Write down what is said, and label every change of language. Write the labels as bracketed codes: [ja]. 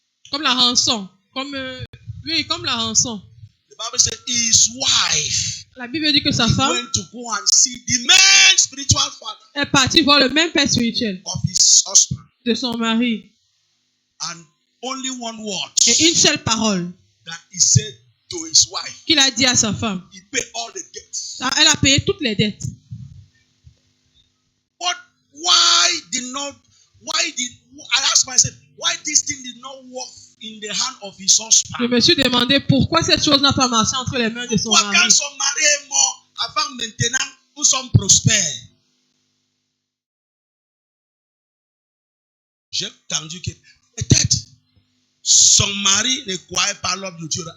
[fr] comme la rançon, comme la rançon. [en] The Bible says his wife. [fr] La Bible dit que sa femme [en] went to go and see the main spiritual father [fr] est partie voir le même père spirituel [en] of his husband. [fr] De son mari. [en] And only one word. [fr] Et une seule parole. [en] That he said to his wife. [fr] Qu'il a dit à sa femme. [en] He paid all the debts. [fr] Elle a payé toutes les dettes. [en] But I asked myself, why this thing did not work in the hand of his husband? [fr] Je me suis demandé pourquoi cette chose n'a pas marché entre les mains de son mari. Quand son mari est mort, avant maintenant, nous sommes prospères. J'ai entendu que peut-être son mari ne croyait pas l'homme de Dieu.